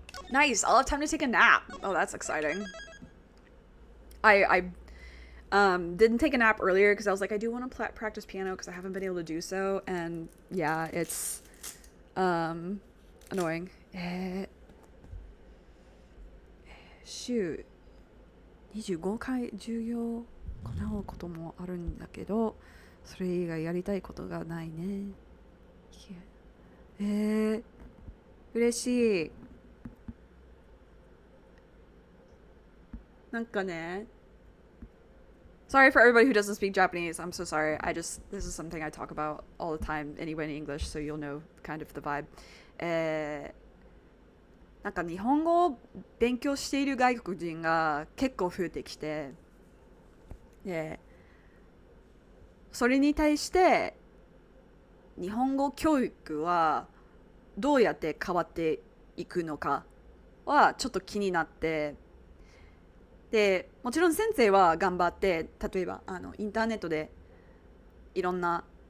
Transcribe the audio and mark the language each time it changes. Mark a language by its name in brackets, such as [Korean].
[English] Nice. I'll have time to take a nap. Oh, that's exciting. I didn't take a nap earlier because I was like, I do want to practice piano because I haven't been able to do so, and yeah, it's annoying. [Japanese] 週25回授業を行うこともあるんだけど、それ以外やりたいことがないね。嬉しい。なんかね、 [English] sorry for everybody who doesn't speak Japanese. I'm so sorry. This is something I talk about all the time anyway in English, so you'll know kind of the vibe. [Japanese] なんか日本語を勉強している外国人が結構増えてきて、で、それに対して日本語教育はどうやって変わっていくのかはちょっと気になって、でもちろん先生は頑張って、例えばインターネットでいろんな